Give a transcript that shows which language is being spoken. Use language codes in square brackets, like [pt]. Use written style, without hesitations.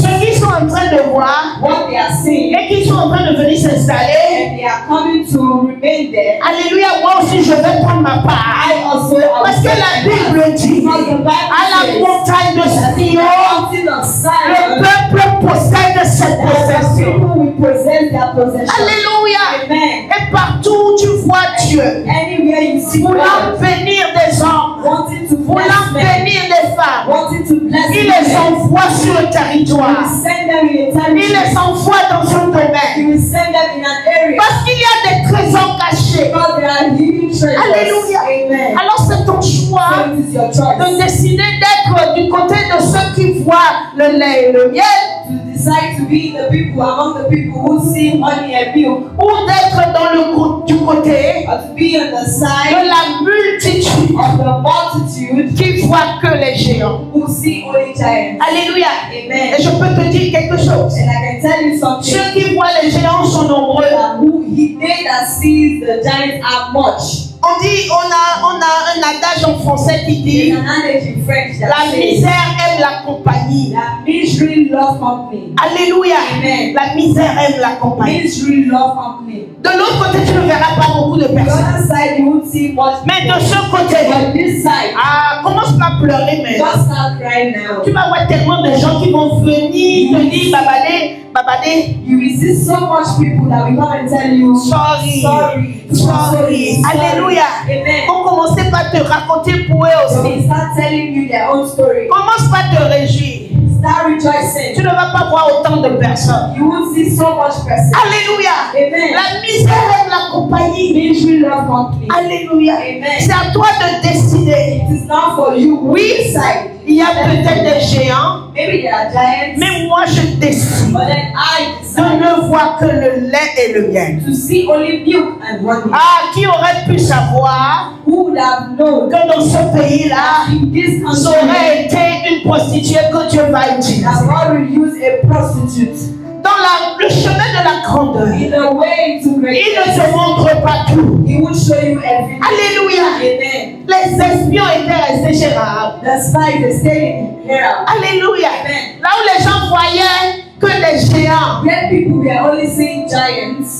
[fr] Ceux qui sont en train de voir [en] what they are seeing, [fr] et qui sont en train de venir s'installer, [en] and they are coming to remain there. [fr] Alléluia, moi aussi je vais prendre ma part. Parce que la Bible dit, à la montagne de Sion, le peuple possède cette possession. Alléluia. Amen. Et partout où tu vois Dieu, voulant bénir des hommes, voulant bénir des femmes, il les envoie sur le territoire. Il les envoie dans un domaine. Parce qu'il y a des trésors cachés. Alléluia. Amen. Alors c'est ton choix de décider d'être du côté de ceux qui voient le lait et le miel. [en] To decide to be the people among the people who see honey and milk, [fr] ou d'être dans du côté [en] or to be on the side [fr] de la multitude [en] of the multitude [fr] qui voit que les géants. [en] who see only giants. [fr] Alléluia. Amen. Et je peux te dire quelque chose. [en] And I can tell you something. [fr] Ceux qui voient les géants sont nombreux. [en] They that sees the giants are much. [fr] On dit, on a un adage en français qui dit la misère aime la compagnie. [en] Misery love company. [fr] Alléluia. Amen. La misère aime la compagnie. [en] Misery love company. [fr] De l'autre côté, tu ne verras pas beaucoup de personnes. [en] The other side, you won't see much. [fr] Mais de ce côté, [en] But this side, [fr] commence pas à pleurer, mais [en] just start crying now. [fr] tu vas voir tellement de gens qui vont venir te dire babadé. [en] You will see so much people that will come and tell you Sorry. Sorry. [fr] Alléluia. Amen. On commence pas à te raconter pour eux [en] So [fr] aussi. [en] they start telling you their own story. [fr] Commence pas à te réjouir. [en] Start rejoicing. [fr] Tu ne vas pas voir autant de personnes. [en] You won't see so much person. [fr] Alléluia. Amen. La misère aime la compagnie. [en] Misery love company. [fr] Alléluia. Amen. C'est à toi de décider. [en] It is not for you. [fr] Oui, [en] Decide. [fr] il y a peut-être des géants, [en] Maybe there are giants. [fr] mais moi je décide [en] But then I [fr] de [en] decide [fr] ne voir que le lait et le miel. [en] to see only milk and honey. [fr] Qui aurait pu savoir [en] Who would have known [fr] que dans ce pays-là, [en] in this [fr] ça [en] country [fr] aurait été une prostituée que Dieu va utiliser. [en] that God will use a prostitute. [fr] dans le chemin de la grandeur. [en] In the way to [fr] Il [en] greatness. [fr] ne te montre pas tout. [en] He will show you everything. [fr] Alléluia. Amen. Les espions étaient restés chez Rahab. [en] The spies are staying here. [fr] Alléluia. Amen. Là où les gens voyaient que les géants, [en] When people were only seeing giants,